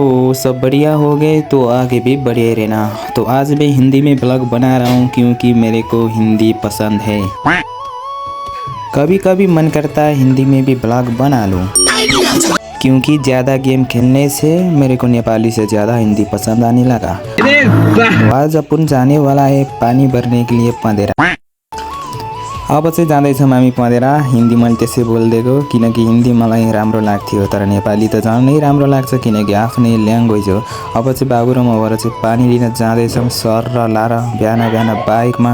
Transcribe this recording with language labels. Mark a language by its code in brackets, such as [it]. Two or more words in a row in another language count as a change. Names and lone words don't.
[hi] सब बढ़िया हो गए तो आगे भी बढ़िया रहना। तो आज मैं हिंदी में ब्लॉग बना रहा हूँ क्योंकि मेरे को हिंदी पसंद है। कभी कभी मन करता है हिंदी में भी ब्लॉग बना लूँ, क्योंकि ज़्यादा गेम खेलने से मेरे को नेपाली से ज़्यादा हिंदी पसंद आने लगा। तो आज अपन जाने वाला है पानी भर्ने के लिए पँधेरा। [ne] अब चाहिँ जाँदैछौँ हामी पँधेरा। हिन्दी मैले त्यसै बोलिदिएको किनकि हिन्दी मलाई राम्रो लाग्थ्यो, तर नेपाली त झनै राम्रो लाग्छ किनकि आफ्नै ल्याङ्ग्वेज हो। अब चाहिँ बाबु र म भएर चाहिँ पानी लिन जाँदैछौँ सर र लाएर बिहान बिहान बाइकमा।